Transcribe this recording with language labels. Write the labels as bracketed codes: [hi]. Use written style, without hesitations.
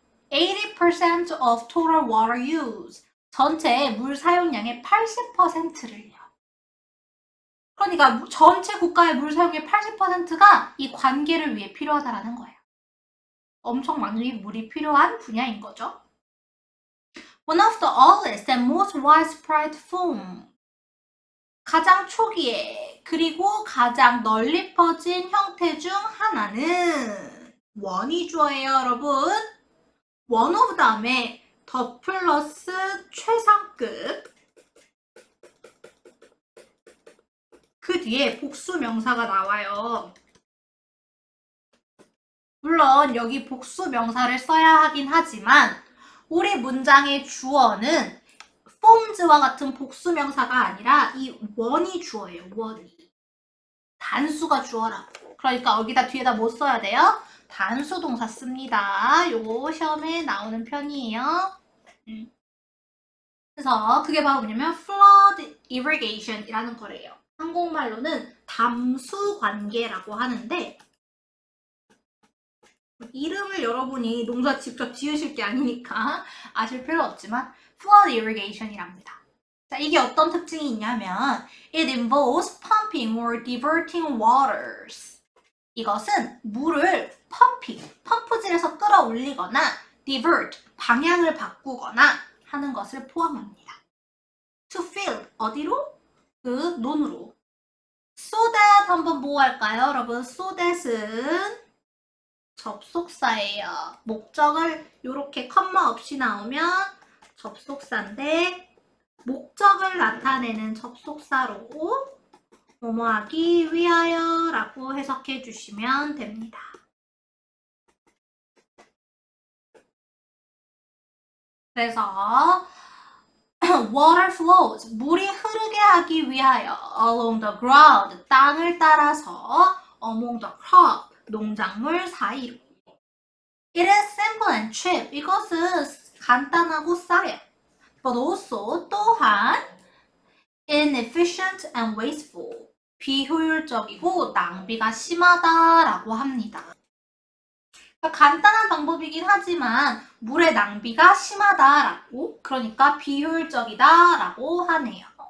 [en] 80% of total water use. [ko] 전체 물 사용량의 80%를요. 그러니까 전체 국가의 물 사용의 80%가 이 관계를 위해 필요하다라는 거예요. 엄청 많이 물이 필요한 분야인 거죠. [en] One of the earliest and most widespread form. [ko] 가장 초기에 그리고 가장 널리 퍼진 형태 중 하나는 원이 주어예요, 여러분. one of 다음에 더 플러스 최상급 그 뒤에 복수 명사가 나와요. 물론 여기 복수 명사를 써야 하긴 하지만 우리 문장의 주어는 forms와 같은 복수 명사가 아니라 이 원이 주어예요. 원이. 단수가 주어라고. 그러니까 여기다 뒤에다 뭐 써야 돼요? 단수 동사 씁니다. 요거 시험에 나오는 편이에요. 그래서 그게 바로 뭐냐면 flood irrigation이라는 거래요. 한국말로는 담수 관계라고 하는데 이름을 여러분이 농사 직접 지으실 게 아니니까 아실 필요 없지만 flood irrigation이랍니다. 자, 이게 어떤 특징이 있냐면 [en] it involves pumping or diverting waters. [ko] 이것은 물을 펌프질에서 끌어올리거나 divert, 방향을 바꾸거나 하는 것을 포함합니다. [en] to fill, [ko] 어디로? 그 논으로. so that 한번 뭐 할까요? 여러분, so that은 접속사예요. 목적을 이렇게 컴마 없이 나오면 접속사인데 목적을 나타내는 접속사로 뭐뭐하기 위하여 라고 해석해 주시면 됩니다. 그래서 [en] water flows, [ko] 물이 흐르게 하기 위하여 [en] along the ground, [ko] 땅을 따라서 [en] among the crop, [ko] 농작물 사이로. [en] It is simple and cheap. [ko] 이것은 간단하고 싸요. [en] But also [ko] 또한 [en] inefficient and wasteful. [ko] 비효율적이고 낭비가 심하다라고 합니다. 그러니까 간단한 방법이긴 하지만 물의 낭비가 심하다라고, 그러니까 비효율적이다라고 하네요.